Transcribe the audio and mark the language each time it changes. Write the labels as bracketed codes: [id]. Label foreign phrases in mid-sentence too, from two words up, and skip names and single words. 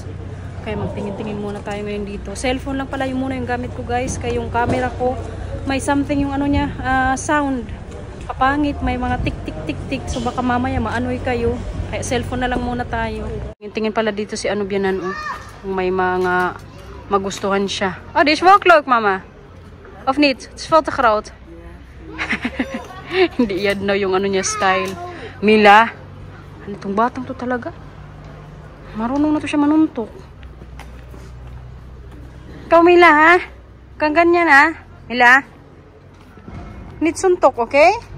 [tl] Kaya magtingin-tingin muna tayo ngayon dito. Cellphone lang pala yung muna yung gamit ko, guys. Kaya yung camera ko, may something yung ano niya, sound. Kapangit, may mga tik-tik-tik-tik. So baka mamaya maanoy kayo. Kaya cellphone na lang muna tayo. Tingin pala dito si ano biyanan, oh. Kung may mga magustuhan siya. [nl] Oh, dit is wel leuk, mama. Of niet? Het is veel te groot. [tl] Hindi yan no, yung ano niya style. Mila. Ano itong batang to talaga? Marunong na to siya manuntok. Ikaw, Mila, ha? Kang ganyan, ha? Mila? Need suntok, okay?